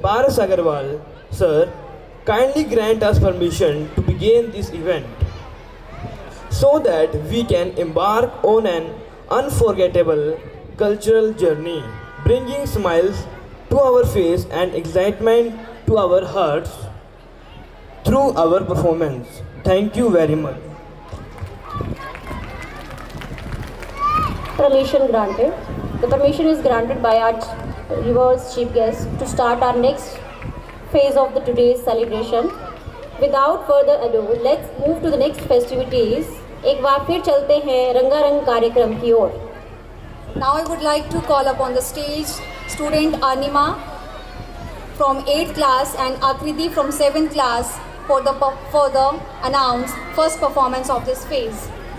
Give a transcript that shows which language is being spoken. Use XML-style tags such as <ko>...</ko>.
<en>Paras Agarwal, sir, kindly grant us permission to begin this event so that we can embark on an unforgettable cultural journey, bringing smiles to our face and excitement to our hearts through our performance. Thank you very much. Permission granted. The permission is granted by our revered chief guest to start our next phase of the today's celebration. Without further ado, let's move to the next festivities.</en> <hi>एक बार फिर चलते हैं रंगारंग कार्यक्रम की ओर।</hi> <en>Now I would like to call upon the stage student Anima from 8th class and Akriti from 7th class for the announced first performance of this phase.</en>